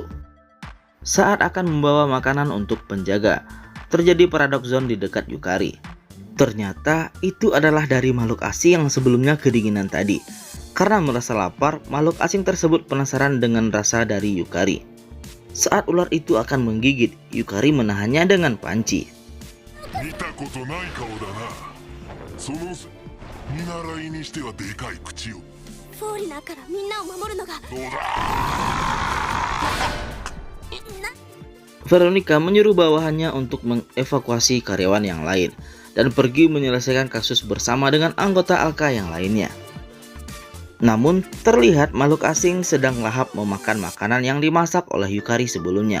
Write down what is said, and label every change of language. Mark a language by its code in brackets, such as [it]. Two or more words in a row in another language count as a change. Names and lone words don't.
[id] Saat akan membawa makanan untuk penjaga, terjadi paradox zone di dekat Yukari. Ternyata itu adalah dari makhluk asing yang sebelumnya kedinginan tadi. Karena merasa lapar, makhluk asing tersebut penasaran dengan rasa dari Yukari. Saat ular itu akan menggigit, Yukari menahannya dengan panci. [ja] 見たことない顔だな。その見習いにしてはでかい口を。フォーリナーからみんなを守るのが。どうだ。 [id] Veronica menyuruh bawahannya untuk mengevakuasi karyawan yang lain dan pergi menyelesaikan kasus bersama dengan anggota Alka yang lainnya. Namun terlihat makhluk asing sedang lahap memakan makanan yang dimasak oleh Yukari sebelumnya.